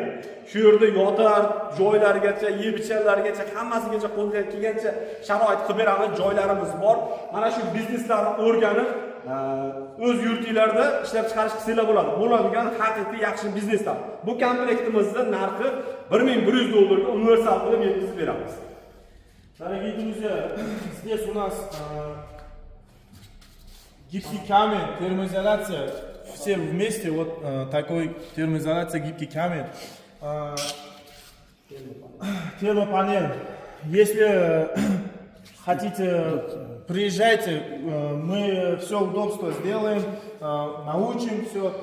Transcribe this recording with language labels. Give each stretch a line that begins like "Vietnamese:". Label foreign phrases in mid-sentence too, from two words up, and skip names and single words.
Uzbek: Shu yerda yotar joylargacha, yeb-ichlargacha, hammasigacha qo'lga kelgancha sharoit qilib beramiz. Joylarimiz bor. Mana shu bizneslarni o'rganib, o'z yurtinglarda ishlab chiqarish qilsanglar bo'ladi. Bo'ladigan haqiqiy yaxshi bizneslar. Bu komplektimizning narxi $1100 ga universal qilib yetkazib beramiz.
Russian: Дорогие друзья, здесь у нас гибкий камень, термоизоляция, все вместе, вот такой термоизоляция, гибкий камень, термопанель. Если хотите, приезжайте, мы все удобство сделаем, научим все.